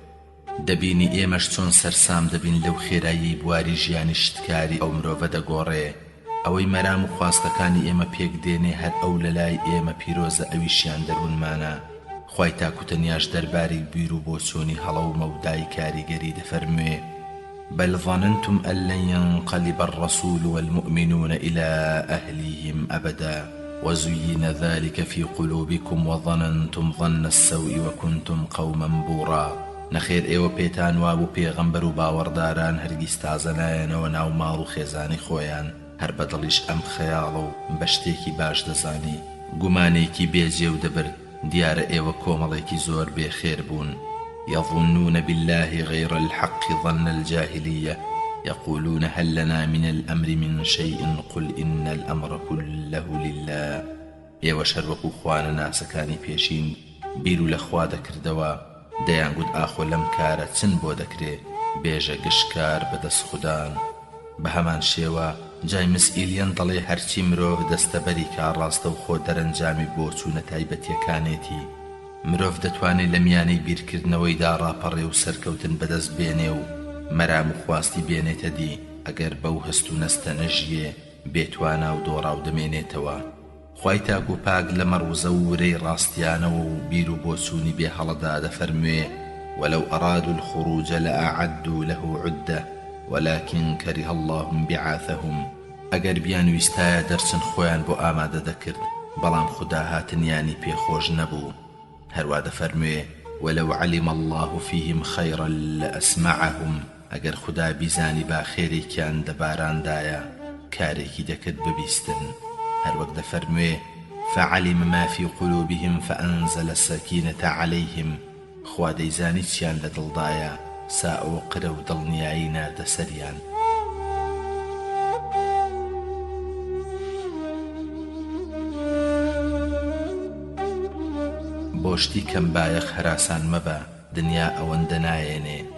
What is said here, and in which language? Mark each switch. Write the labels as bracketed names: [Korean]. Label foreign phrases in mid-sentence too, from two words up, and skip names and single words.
[Central Kurdish] دەبینی ئێمەش چۆن سەرسام دەبین لەو خێرایی بواری ژیانی شتکاری ئەو مرۆڤە دەگۆڕێ. ئەوەی مەرام و خواستەکانی ئێمە پێک دێنێ هەر ئەو لەلای ئێمە پیرۆزە ئەویشیان دەروونمانە. خوای تاکوتەنیاش دەرباری بیر و بۆچوونی هەڵەومە و دای کاریگەری دەفەرموێ [Arabic] بل ظننتم أن لن ينقلب الرسول والمؤمنون إلى أهليهم أبدا وزين ذلك في قلوبكم وظننتم ظن السوء وكنتم قوما بورا. [Central Kurdish] نەخێر ئێوە پێتان وابوو پێغەمبەر و باوەڕداران هەرگیز تازە نایەنەوە ناو ماڵ و خێزانی خۆیان هەر بەدڵیش ئەم خەیاڵە و بە شتێکی باش دەزانی گومانێکی بێجێ و دەبرد. دیارە ئێوە کۆمەڵێکی زۆر بێخێر بوون. [Arabic] يظنون بالله غير الحق ظن الجاهلية يقولون هل لنا من الأمر من شيء قل إن الأمر كله لله. [Central Kurdish] ئێوە شەروەکو خوانە ناسەکانی پێشین بیر و لە خوا دەکردەوە دەیانگوت ئاخۆ لەم کارە چن بۆ دەکرێ بێژە گشتکار بەدەست خوددان. بە هەمان شێوە جای مسئیلیان دەڵێ هەرچی مرۆڤ دەستەبەری کارڕاستە و خۆ دەرەنجامی بۆ چوونە تایبەتیەکانێتی. مرۆڤ دەتوانێت لە میانەی بیرکردنەوەیدا ڕاپەڕێ و سەرکەوتن بەدەست بێنێ و مەرام و خواستی بێنێتە دی ئەگەر بەو هەست و نەستە نەژیێ بێتوانە و دۆڕاو دەمێنێتەوە. خوای تاک و پاک لە مەڕوزە و ورەی ڕاستیانەوە و بیر و بۆچوونی بێ هەڵەدا دەفەرموێ [Arabic] ولو أرادوا الخروج لأعدوا له عدة ولكن كره الله بعاثهم. [Central Kurdish] ئەگەر بیانویستایە دەرچن خۆیان بۆ ئامادە دەکرد بەڵام خوددا هاتنیانی پێخۆش نەبوو. هەروە دەفەرموێ [Arabic] ولو علم الله فيهم خيرا لأسمعهم. [Central Kurdish] ئەگەر خوددا بیزانی با خێرێکیان دەباراندایە کارێکی دەکرد ببیستن. هەروەک دەفەرموێ [Arabic] فعلم ما في قلوبهم فأنزل السكينة عليهم. [Central Kurdish] خوا دەیزانی چیان لە دڵدایە سا ئەوە قرە و دڵنیایی ناردە سەریان. بۆشتی کەم بایەخ هەراسان مەبە دنیا ئەوەندە نایێنێ.